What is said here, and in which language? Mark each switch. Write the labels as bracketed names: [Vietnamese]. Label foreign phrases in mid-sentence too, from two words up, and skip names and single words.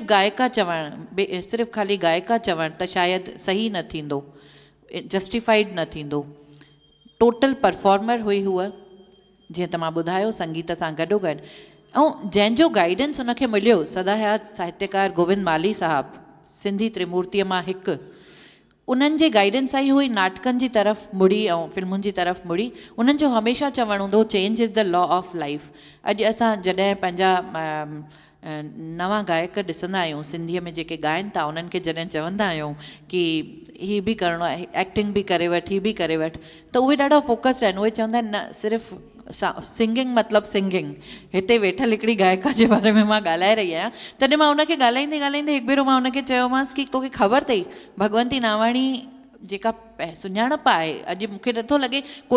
[Sindhi] गायका चवणु सिर्फ़ु ख़ाली गायका चवणु त शायदि सही न थींदो जस्टिफाइड न थींदो [English] total performer [Sindhi] हुई हूअ जीअं त मां ॿुधायो संगीत सां गॾोगॾु ऐं जंहिंजो गाइडेंस उनखे मिलियो सदाहयात साहित्यकार गोविंद माली साहबु सिंधी त्रिमूर्तीअ मां हिकु उन्हनि जे गाइडेंस सां ई हुई नाटकनि जी तरफ़ मुड़ी ऐं फिल्मुनि जी तरफ़ मुड़ी उन्हनि जो हमेशह चवणु हूंदो [English] change is the law of life [Sindhi] अॼु असां जॾहिं पंहिंजा नवां गायक ॾिसंदा आहियूं सिंधीअ में जेके ॻाइनि था उन्हनि खे जॾहिं चवंदा आहियूं की हीअ बि करिणो आहे एक्टिंग बि करे वठि हीअ बि करे वठि त उहे ॾाढा फोकस्ड आहिनि उहे चवंदा आहिनि न सिर्फ़ु सिंगिंग मतिलबु सिंगिंग हिते वेठल हिकिड़ी गायका जे बारे में मां ॻाल्हाए रही आहियां तॾहिं मां उनखे ॻाल्हाईंदे ॻाल्हाईंदे हिकु भेरो मां उनखे चयोमांसि की तोखे ख़बर अथई भगवंती नावाणी जेका सुञाणप आहे अॼु मूंखे नथो लॻे कोई